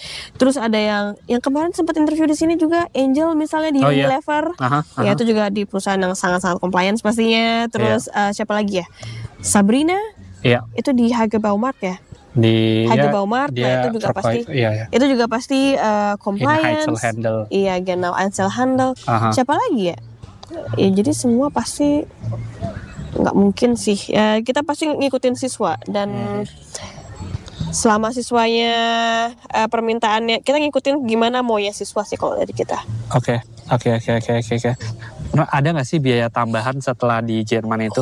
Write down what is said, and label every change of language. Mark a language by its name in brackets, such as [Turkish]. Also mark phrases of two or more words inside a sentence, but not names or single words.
[Indonesian] Terus ada yang kemarin sempat interview di sini juga Angel misalnya di Unilever, ya itu juga di perusahaan yang sangat-sangat compliance pastinya. Terus siapa lagi ya? Sabrina, itu di Hagebaumarkt ya. Di Haji ya, Baumart, nah dia itu juga pasti. Iya, ya. Itu juga pasti In compliance. [German] Handle. Iya, genau Einzelhandel. Aha. [Indonesian] Siapa lagi ya? Ya jadi semua pasti nggak mungkin sih. Ya, kita pasti ngikutin siswa dan selama siswanya permintaannya kita ngikutin gimana maunya siswa sih kalau dari kita. Oke. Nah, ada nggak sih biaya tambahan setelah di Jerman itu?